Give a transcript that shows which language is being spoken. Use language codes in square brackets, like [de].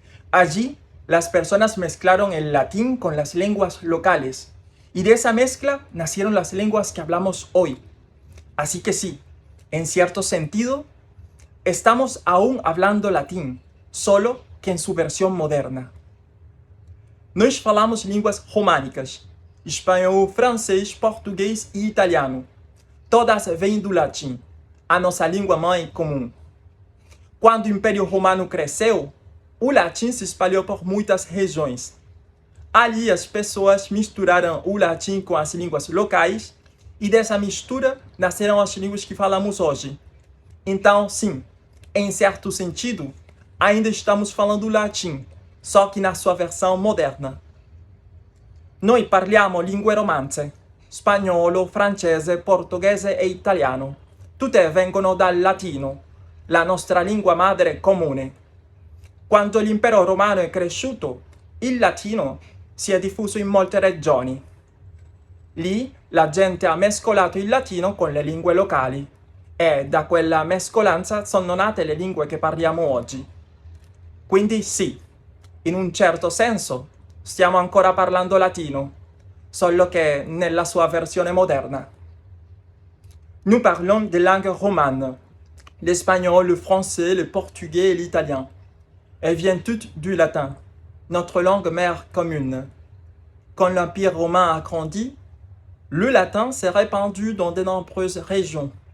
[es] Allí, las personas mezclaron el latín con las lenguas locales, y de esa mezcla nacieron las lenguas que hablamos hoy. Así que sí, en cierto sentido, estamos aún hablando latín, solo que en su versión moderna. [pt] Nós falamos línguas românicas, espanhol, francês, português e italiano. Todas vêm do latim, a nossa língua mãe comum. Quando o Império Romano cresceu, o latim se espalhou por muitas regiões. Ali as pessoas misturaram o latim com as línguas locais e dessa mistura nasceram as línguas que falamos hoje. Então, sim, em certo sentido, ainda estamos falando latim, só che na sua versão moderna. [it] Noi parliamo lingue romanze, spagnolo, francese, portoghese e italiano. Tutte vengono dal latino, la nostra lingua madre comune. Quando l'impero romano è cresciuto, il latino si è diffuso in molte regioni. Lì la gente ha mescolato il latino con le lingue locali e da quella mescolanza sono nate le lingue che parliamo oggi. Quindi sì, in un certo senso stiamo ancora parlando latino, solo che nella sua versione moderna. [fr] Nous parlons des langues romanes, l'espagnol, le français, le portugais et l'italien. Elles viennent toutes du latin, notre langue mère commune. Quand l'Empire romain a grandi, le latin s'est répandu dans de nombreuses régions.